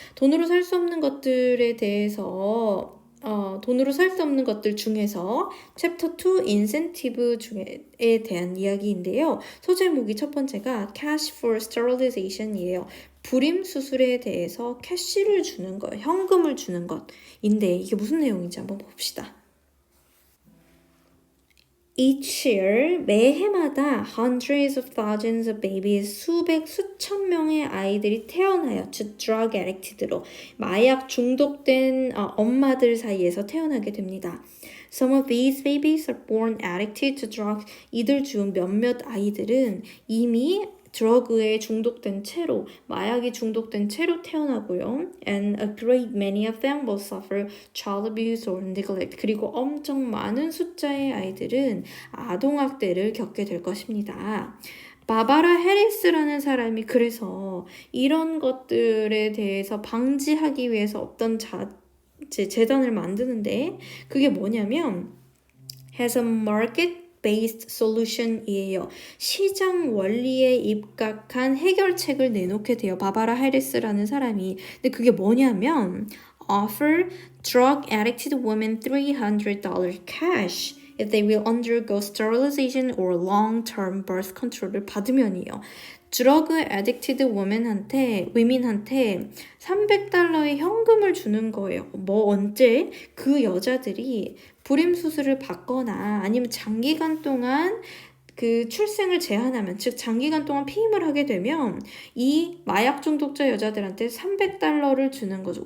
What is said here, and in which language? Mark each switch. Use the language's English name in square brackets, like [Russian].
[Korean] 돈으로 살 수 없는 것들에 대해서 돈으로 살 수 없는 것들 중에서 챕터 2 인센티브 중에 대한 이야기인데요. 소제목이 첫 번째가 Cash for Sterilization이에요. 불임 수술에 대해서 캐시를 주는 것, 현금을 주는 것인데 이게 무슨 내용인지 한번 봅시다. [English] Each year, [Korean] 매해마다 [English] hundreds of thousands of babies, [Korean] 수천 명의 아이들이 태어나요. [English] to drug addicted [Korean] 로 마약 중독된 엄마들 사이에서 태어나게 됩니다. [English] Some of these babies are born addicted to drugs. [Korean] 이들 중 몇몇 아이들은 이미 드러그에 중독된 채로, 마약에 중독된 채로 태어나고요. [English] And a great many of them will suffer child abuse or neglect. [Korean] 그리고 엄청 많은 숫자의 아이들은 아동학대를 겪게 될 것입니다. 바바라 해리스라는 사람이 그래서 이런 것들에 대해서 방지하기 위해서 어떤 재단을 만드는데 그게 뭐냐면 [English] has a market based solution [Korean] 이에요. 시장 원리에 입각한 해결책을 내놓게 돼요. 바바라 해리스라는 사람이. 근데 그게 뭐냐면 [English] offer drug addicted women $300 cash if they will undergo sterilization or long-term birth control을 [Korean] 받으면이요. 드러그 애딕티드 women한테 300달러의 현금을 주는 거예요. 언제 그 여자들이 불임 수술을 받거나 아니면 장기간 동안 그 출생을 제한하면, 즉 장기간 동안 피임을 하게 되면 이 마약 중독자 여자들한테 300달러를 주는 거죠.